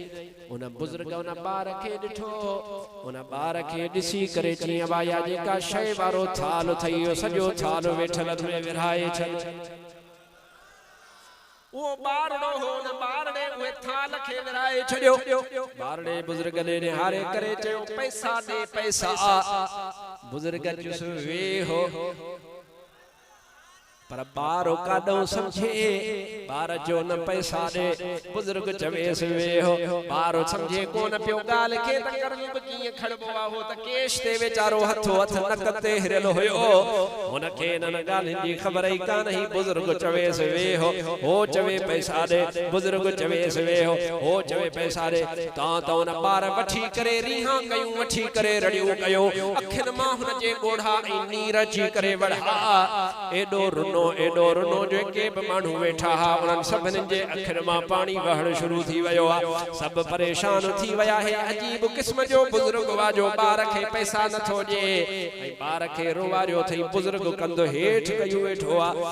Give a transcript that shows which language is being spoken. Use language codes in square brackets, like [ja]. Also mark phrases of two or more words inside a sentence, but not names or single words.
[sd] उन बुजुर्ग उन ॿार खे ॾिठो उन ॿार खे ॾिसी करे चई अबाया जेका शइ वारो थाल अथई इहो सॼो थाल वेठल में विरहाए छॾ। वो बारड़ो हो न बारड़े उहे थाल खे विराए छॾियो। बारड़े बुजुर्ग ने निहारे करे चयो पैसा दे पैसा बुजुर्ग चुस वेहो पर बारो काडो समझे बार जो न पैसा दे बुजुर्ग चवेस वेहो बारो समझे कोन पियो गाल के त करब कीअं खड़बो आ हो त केश ते वेचारो हथो हथ नक ते हिरल होयो हुन खे न गाल जी खबर ई कान ही बुजुर्ग चवेस वेहो हो चवे पैसा दे बुजुर्ग चवेस वेहो हो चवे पैसा दे ता त उन बार वठी करे रीहा कयूं वठी करे रड़ियो कयो अखिन मां हुन जे गोढ़ा ऐं नीर जी करे वड़ा एडो एडो रुनो जेके बि माण्हू वेठा हा उन्हनि सभिनी जे अखियुनि मां पाणी वहण शुरू थी वियो आहे। सभु परेशान थी विया हे अजीब क़िस्म जो बुजुर्ग वाजो ॿार खे पैसा नथो ॾे ऐं ॿार खे रोवारियो थई बुजुर्ग कंधो हेठ कयो वेठो आहे।